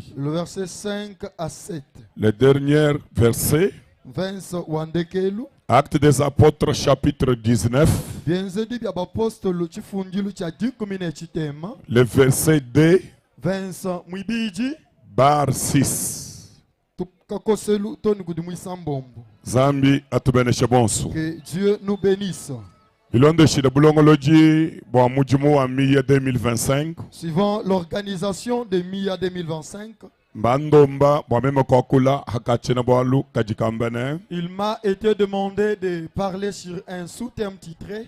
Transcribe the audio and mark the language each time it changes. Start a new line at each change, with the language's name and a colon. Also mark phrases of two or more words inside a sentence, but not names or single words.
French: Le verset 5 à 7. Le dernier verset. Actes des apôtres chapitre 19. Le verset 2. Bar 6.
Luba-Lulua: Zambi atubeneshe bonso.
French: Que Dieu nous bénisse. Suivant l'organisation de MIA 2025, il m'a été demandé de parler sur un sous-thème titré